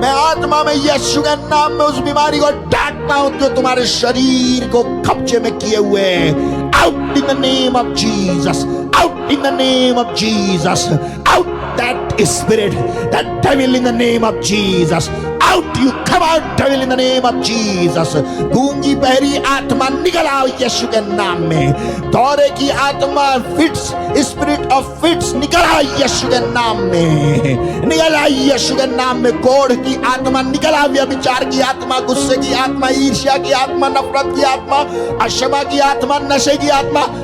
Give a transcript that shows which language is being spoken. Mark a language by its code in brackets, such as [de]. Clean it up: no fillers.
[hi] मैं आत्मा में यीशु के नाम में उस बीमारी को डांटता हूँ जो तुम्हारे शरीर को कब्जे में किए हुए। [en] Out in the name of Jesus, out in the name of Jesus, out that spirit, that devil in the name of Jesus. Out, you come out, devil in the name of Jesus. [hi] गूंगी बहरी आत्मा निकल आओ यीशु के नाम में। दौरे की आत्मा, [en] fits, spirit of fits [hi] निकल आओ यीशु के नाम में, निकल आओ यीशु के नाम में। कोढ़ की आत्मा निकल आओ, व्यभिचार की आत्मा, गुस्से की आत्मा, ईर्ष्या की आत्मा, नफरत की आत्मा, अक्षमा की आत्मा, नशे की आत्मा।